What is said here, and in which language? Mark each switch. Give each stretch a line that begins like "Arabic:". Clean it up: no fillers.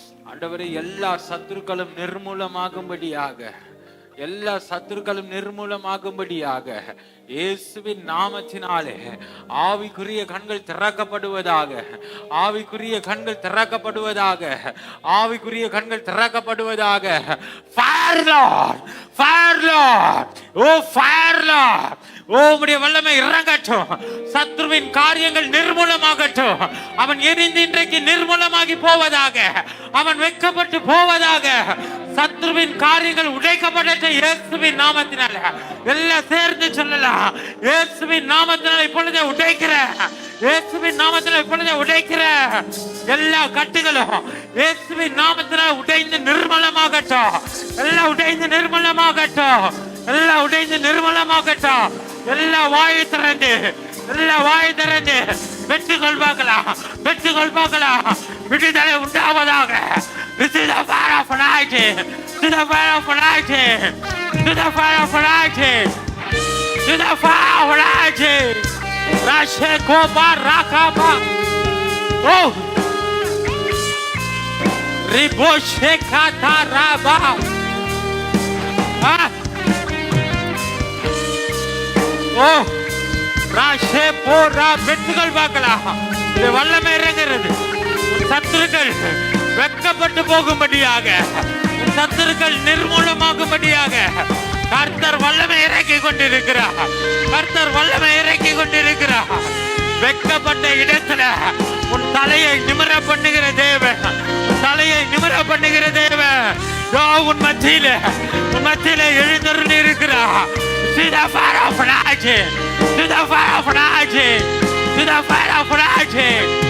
Tamil: ஆண்டவரே எல்லா சத்துருக்களும் நிர்மூலமாகும்படியாக, எல்லா சத்துருக்களும் நிர்மூலமாகும்படியாக இயேசுவின் நாமத்தினாலே ஆவிக்குரிய கண்கள் திறக்கப்படுவதாக, ஆவிக்குரிய கண்கள் திறக்கப்படுவதாக, ஆவிக்குரிய கண்கள் திறக்கப்படுவதாக.
English: Fire Lord, Fire Lord, oh Fire Lord,
Tamil: உம்முடைய வல்லமை இறங்கட்டும். சத்ருவின் காரியங்கள் நிர்மூலமாகட்டும். அவன் எரிந்து இன்றைக்கு நிர்மூலமாகி போவதாக, அவன் வெட்கப்பட்டு போவதாக. சத்ருவின் காரியங்கள் உடைக்கப்படட்டும் இயேசுவின் நாமத்தினால. எல்லாம் சேர்ந்து சொல்லலாம். இயேசுவின் நாமத்தினால இப்பொழுதே உடைக்கிற, இயேசுவின் நாமத்தினால இப்பொழுதே உடைக்கிற எல்லா கட்டுகளும் இயேசுவின் நாமத்தினால உடைந்து நிர்மலமாகட்டும். எல்லாம் உடைந்து நிர்மலமாகட்டும். எல்லாம் உடைந்து நிர்மலமாகட்டும். எல்லா வாயை திறந்து, எல்லா வாயை திறந்து வெற்றிகள் பார்க்கலாம், வெற்றிகள் பார்க்கலாம். விடுதலை உண்டாவதாக.
English: This is the fire of anointing. To the fire of anointing. To the fire of anointing. To the fire of anointing. Rashekoma rakama. Oh. Riboshekata raba. Ah.
Tamil: Oh. ராஷேபோரா வெட்டுகள் பார்க்கலாம். இது வல்லமை இறங்குகிறது. சத்துருக்கள் வெட்கப்பட்டு போகும்படியாக, சத்துருக்கள் நிர்மூலமாகும்படியாக கர்த்தர் வல்லமை இறக்கி கொண்டிருக்கிறார். கர்த்தர் வல்லமை இறக்கி கொண்டிருக்கிறார். வெட்கப்பட்ட இடத்துல உன் தலையை நிமிர பண்ணுகிற தேவன், தலையை நிமிர பண்ணுகிற தேவன் உன் மத்தியில எழுந்தருளி இருக்கிறார்.
English: to the fire of anointing, to the fire of anointing, to the fire of anointing.